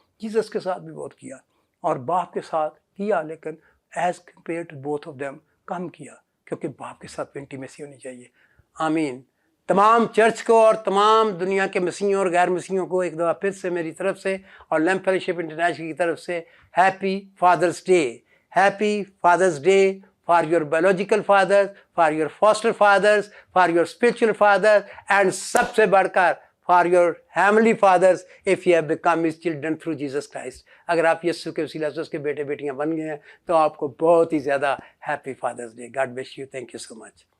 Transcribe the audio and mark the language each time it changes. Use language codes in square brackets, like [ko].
[ur] Jesus کے ساتھ بھی بہت کیا، اور باپ کے ساتھ کیا، لیکن [en] as compare to both of them [ur] come کیا، کیونکہ باپ کے ساتھ انٹیمیسی ہونی چاہیے. آمین. تمام چرچ کو اور تمام دنیا کے مسیحیوں اور غیر مسیحیوں کو ایک دفعہ پھر سے میری طرف سے اور لیمپ فیلوشپ انٹرنیشنل کی طرف سے happy فادرس day. [en] happy father's day for your biological fathers, for your foster fathers, for your spiritual fathers, and [ur] سب سے بڑھ کر [en] for your heavenly fathers if you have become his children through Jesus Christ. [ur] اگر آپ یسوع کے وسیلہ سے اس کے بیٹے بیٹیاں بن گئے ہیں تو آپ کو بہت ہی زیادہ happy فادرس day. [en] God bless you. Thank you so much.